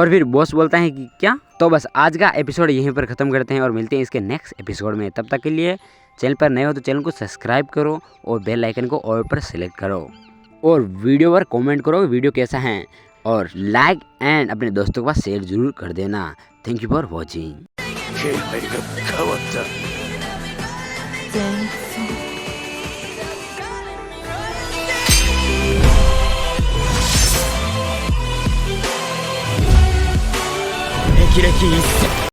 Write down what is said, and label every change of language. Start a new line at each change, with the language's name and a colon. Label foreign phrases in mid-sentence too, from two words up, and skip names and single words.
Hindi: और फिर बॉस बोलता है कि क्या? तो बस आज का एपिसोड यहीं पर खत्म करते हैं और मिलते हैं इसके नेक्स्ट एपिसोड में। तब तक के लिए चैनल पर नए हो तो चैनल को सब्सक्राइब करो और
English: bell icon
Hindi: को ऑल पर सेलेक्ट करो और वीडियो पर कमेंट करो वीडियो कैसा है, और
English: like and
Hindi: अपने दोस्तों के पास शेयर जरूर कर देना।
English: thank you for watching.
Japanese: 気配が変わった
English: Thank you.
Japanese: 霹靂一閃